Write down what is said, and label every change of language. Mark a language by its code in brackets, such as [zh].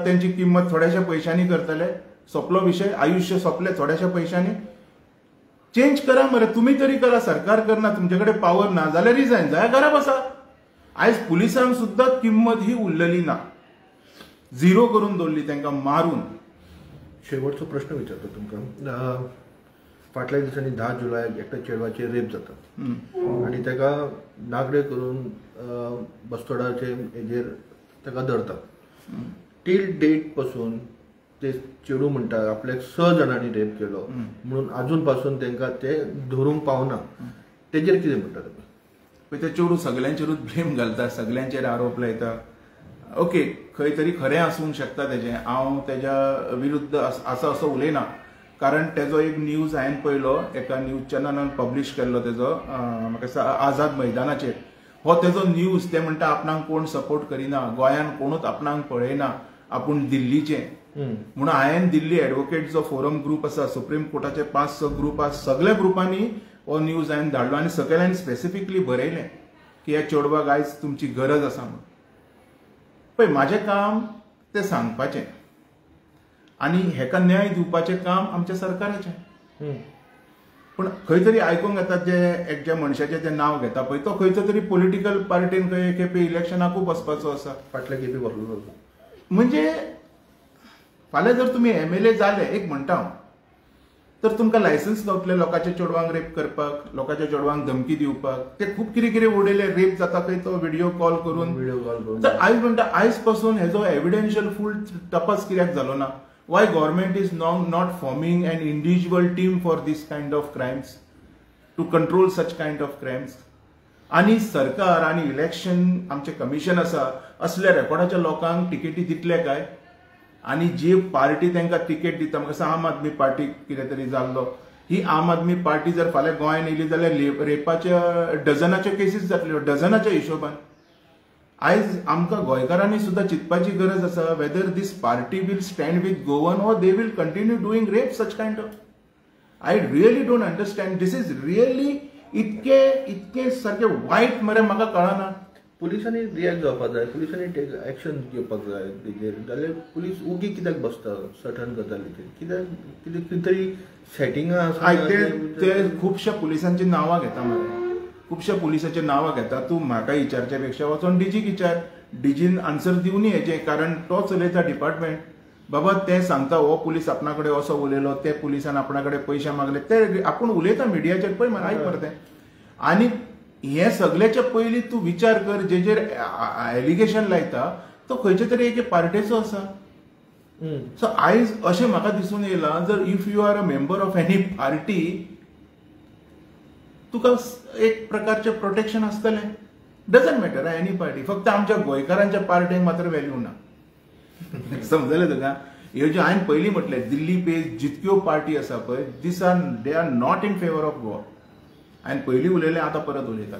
[kok] त्यांची किंमत थोड्याशा पैशांनी करतले, सोपलो विषय, आयुष्य सोपले थोड्याशा पैशांनी. चेंज करा मरे, तुम्ही तरी करा. सरकार करना, तुमच्याकडे पावर ना जाल्यार रिजायन जाय, घरा बसा. आयज पुलिसांक सुद्धा किंमत ही उरलेली ना, झिरो करून दवरली तांकां मारून. शेवटचो प्रश्न विचारतो तुमकां. फाटल्या दिसांनी 10 जुलयाक एकट्या चेडवाचे रेप जाता आनी ताका नागडे करून बस्तोडाचे हेजेर ताका धरता. टील डेट पासून ते चेडू म्हणटा आपल्याक 6 जाणांनी रेप केलो म्हणून अजून पासून तांकां ते धरूंक पावना. तेजेर कितें म्हणटा तुमी? पळय, ते चेडू सगळ्यांचेरूच ब्लेम घालता, सगळ्यांचेर आरोप लायता. ओके, खंय तरी खरें आसूंक शकता तेजें. हांव तेज्या विरुद्ध असो उलयना, कारण तेजो एक न्यूज हांवें पळयलो, एका न्यूज चॅनलान पब्लीश केल्लो तेजो, म्हाका दिसता आझाद मैदानाचेर. हो तेजो न्यूज. ते म्हणटा आपणाक कोण सपोर्ट करिना, गोंयान कोणूच आपणाक पळयना, आपूण दिल्लीचे. म्हणून हांवें दिल्ली एडवोकेट जो फोरम ग्रुप आसा, सुप्रीम कोर्टाचे 5-6 ग्रुप आसा, सगळ्या ग्रुपांनी हो न्यूज हांवें धाडलो आनी सकयल्यान स्पेसिफिकली बरयलें की ह्या चेडवाक आयज तुमची गरज आसा म्हणून. पळय, म्हाजें काम तें सांगपाचें आनी हेका न्याय दिवपाचें काम आमच्या सरकाराचें. पण खंय तरी आयकूंक येता ज्या मनशाचें तें नांव घेता पळय, तो खंयचो तरी पॉलिटिकल पार्टीन खंय खेपे इलेक्शनाकूय बसपाचो आसा. फाटल्या खेपे बसलो. म्हणजे फाल्यां जर तुमी MLA जाले, एक म्हणटा हांव, तर तुमकां लायसन्स गावतले लोकांच्या चेडवांक रेप करपाक, लोकांच्या चेडवांक धमकी दिवपाक. ते खूब कितें कितें उडयले, रेप जाता खंय तो व्हिडिओ कॉल करून. तर आयज म्हणटा आयज पासून हेजो एविडेन्शियल फूल तपास कित्याक जालो ना? [en] Why government is now not forming an individual team for this kind of crimes? To control such kind of crimes. [kok] आणि सरकार आणि इलेक्शन आमचे कमिशन आसा असल्या रेकॉर्डाच्या लोकांक तिकेटी दितले काय? आणि जी पार्टी तांकां तिकेट दिता, म्हाका आम आदमी पार्टी कितें तरी जाल्लो, ही आम आदमी पार्टी जर फाल्यां गोंयांत येयली जाल्यार रेपाच्या डझनाच्यो केसीस जातल्यो, डझनाच्या हिशोबान. आयज आमकां गोंयकारांनी सुद्दां चिंतपाची गरज आसा [en] Whether this party will stand with Goan or they will continue doing rape such kind of. I really don't understand. This is really [kok] इतके सारखे वायट मरे म्हाका कळना. पुलिसांनी रिएक्ट जावपाक जाय, पुलिसांनी एक्शन घेवपाक जाय तेजेर. जाल्यार पुलीस उगी कित्याक बसता सर्टन गजालीचेर? कितें तरी सेटिंगां आसा. ते खुबश्या पुलिसांची नांवां घेता मरे, खुबश्या पुलिसांची नांवां घेता. तूं म्हाका विचारच्या पेक्षा वचोन डीजीक विचार. डीजीन आन्सर दिवनी हेजे, कारण तो चलयता डिपार्टमेंट. बाबा ते सांगता हो पुलीस आपणा कडेन असो उलयलो, ते पुलिसान आपणा कडेन पयशे मागले, ते आपूण उलयता मिडियाचेर पळय मरे, आयक मरे तें. आनी हे सगळ्याच्या पयलीं तूं विचार कर, जेजेर एलिगेशन लायता तो खंयच्या तरी एके पार्टेचो आसा. सो आयज अशें म्हाका दिसून येयलां, जर [en] if you are a member of any party [kok] तुका एक प्रकारचें प्रोटेक्शन आसतलें. [en] Doesn't matter any party. [kok] फक्त आमच्या गोंयकारांच्या पार्टीक मात्र व्हॅल्यू ना. समजलें तुका? ह्यो ज्यो हांवें पयलीं म्हटलें दिल्ली पेज जितक्यो पार्टी आसा पळय, [en] They are not in favour of Goa. [kok] हांवें पयलीं उलयलें, आतां परत उलयता.